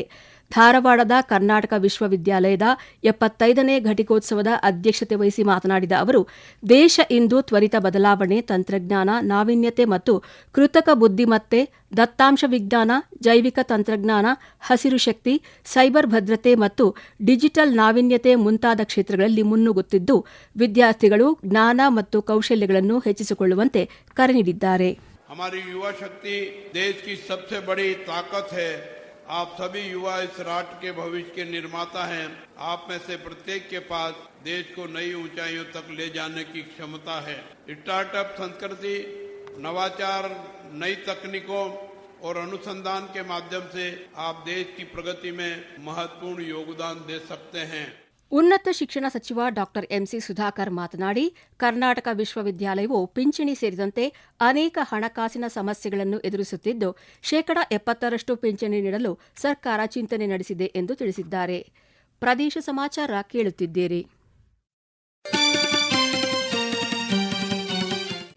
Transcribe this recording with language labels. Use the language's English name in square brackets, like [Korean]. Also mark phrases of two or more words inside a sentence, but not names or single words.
[Kannada] ಧಾರವಾಡದ ಕರ್ನಾಟಕ ವಿಶ್ವವಿದ್ಯಾಲಯದ 75ನೇ ಘಟಿಕೋತ್ಸವದ ಅಧ್ಯಕ್ಷತೆ ವಹಿಸಿ ಮಾತನಾಡಿದ ಅವರು, ದೇಶ ಇಂದು ತ್ವರಿತ ಬದಲಾವಣೆ, ತಂತ್ರಜ್ಞಾನ, ನಾವೀನ್ಯತೆ ಮತ್ತು ಕೃತಕ ಬುದ್ದಿಮತ್ತೆ, ದತ್ತಾಂಶ ವಿಜ್ಞಾನ, ಜೈವಿಕ ತಂತ್ರಜ್ಞಾನ, ಹಸಿರು ಶಕ್ತಿ, ಸೈಬರ್ ಭದ್ರತೆ ಮತ್ತು ಡಿಜಿಟಲ್ ನಾವೀನ್ಯತೆ ಮುಂತಾದ ಕ್ಷೇತ್ರಗಳಲ್ಲಿ ಮುನ್ನುಗ್ಗುತ್ತಿದ್ದು, ವಿದ್ಯಾರ್ಥಿಗಳು ಜ್ಞಾನ ಮತ್ತು ಕೌಶಲ್ಯಗಳನ್ನು ಹೆಚ್ಚಿಸಿಕೊಳ್ಳುವಂತೆ ಕರೆ ನೀಡಿದ್ದಾರೆ. [Hindi] हमारी युवा शक्ति देश की सबसे बड़ी ताकत है. आप सभी युवा इस राष्ट्र के भविष्य के निर्माता हैं. आप में से प्रत्येक के पास देश को नई ऊंचाइयों तक ले जाने की क्षमता है. स्टार्टअप संस्कृति, नवाचार, नई तकनीकों और अनुसंधान के माध्यम से आप देश की प्रगति में महत्वपूर्ण योगदान दे सकते हैं. [Kannada] ಉನ್ನತ ಶಿಕ್ಷಣ ಸಚಿವ ಡಾ ಎಂಸಿ ಸುಧಾಕರ್ ಮಾತನಾಡಿ, ಕರ್ನಾಟಕ ವಿಶ್ವವಿದ್ಯಾಲಯವು ಪಿಂಚಣಿ ಸೇರಿದಂತೆ ಅನೇಕ ಹಣಕಾಸಿನ ಸಮಸ್ಯೆಗಳನ್ನು ಎದುರಿಸುತ್ತಿದ್ದು, 70% ಪಿಂಚಣಿ ನೀಡಲು ಸರ್ಕಾರ ಚಿಂತನೆ ನಡೆಸಿದೆ ಎಂದು ತಿಳಿಸಿದ್ದಾರೆ. ಪ್ರದೇಶ ಸಮಾಚಾರ ಕೇಳುತ್ತಿದ್ದೀರಿ.